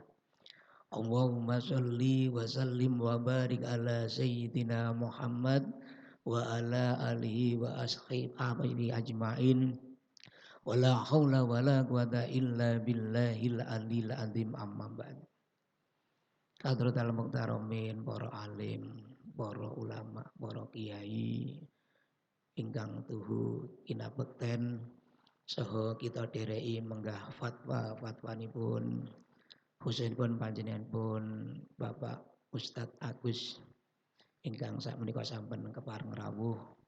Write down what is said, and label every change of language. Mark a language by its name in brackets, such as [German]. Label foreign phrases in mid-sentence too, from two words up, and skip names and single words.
[Arabic] اللهم صل وسلم وبارك على سيدنا محمد وعلى آله وأصحابه أجمعين. ولا حول ولا قوة إلا بالله العلي العظيم، أما بعد. حضرة المحترمين, [Javanese] para alim, para ulama, para kiai ingkang tuhu kinabekten saha kita dereki menggah fatwanipun khususipun panjenenganipun Bapak Ustadz Agus ingkang sakmenika sampun kepareng rawuh,